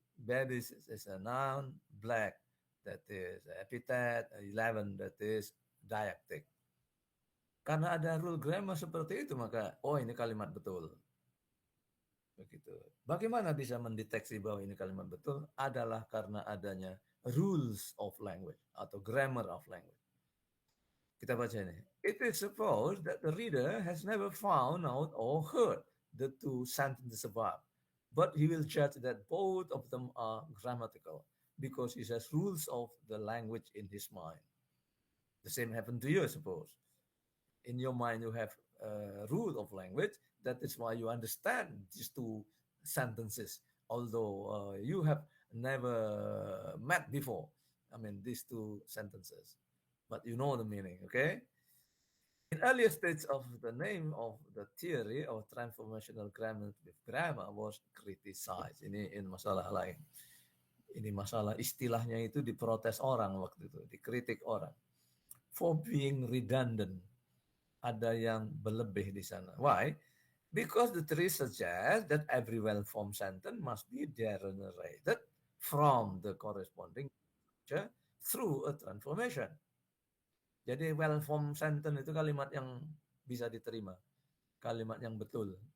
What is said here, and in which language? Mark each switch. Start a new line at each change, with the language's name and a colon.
English: Babies is a noun, black that is epithet, 11 that is diaktik.
Indonesian: Karena ada rule grammar seperti itu, maka ini kalimat betul. Begitu. Bagaimana bisa mendeteksi bahwa ini kalimat betul? Adalah karena adanya
English: rules of language
Indonesian: atau
English: grammar of language.
Indonesian: Kita baca ini.
English: It is supposed that the reader has never found out or heard the two sentences above, but he will judge that both of them are grammatical because he has rules of the language in his mind. The same happened to you, I suppose. In your mind you have a rule of language. That is why you understand these two sentences, although you have never met before. I mean, these two sentences, but you know the meaning, okay? In earlier stage of the name of the theory of transformational grammar was criticized.
Indonesian: Ini masalah lain. Ini masalah istilahnya itu diprotes orang waktu itu, dikritik orang.
English: For being redundant.
Indonesian: Ada yang berlebih di sana.
English: Why? Because the theory suggests that every well-formed sentence must be generated from the corresponding structure through a transformation.
Indonesian: Jadi well-formed sentence itu kalimat yang bisa diterima, kalimat yang betul.